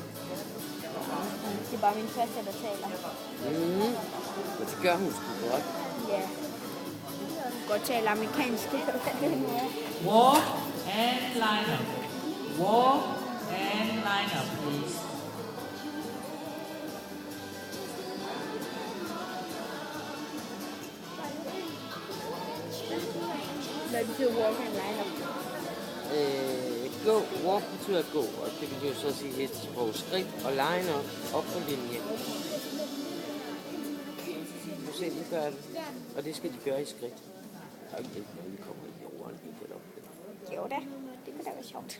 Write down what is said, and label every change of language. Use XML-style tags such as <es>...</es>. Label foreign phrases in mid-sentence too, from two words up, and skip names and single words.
<da>Det er bare min faste, der taler. Og det gør hun sgu godt. Ja. Hun kan godt tale amerikansk.</da> <en>Walk and line up. Walk and line up, please.</en> <da>Hvad betyder</da> <en>walk and line up?</en> <da>Gå, walk betyder gå, og det kan jo så sige et sprog. Skridt og line op på linje. Nu se, de gør det. Og det skal de gøre i skridt. Og ikke når vi kommer i jorden, ikke eller op. Jo da, det kunne da være sjovt.</da>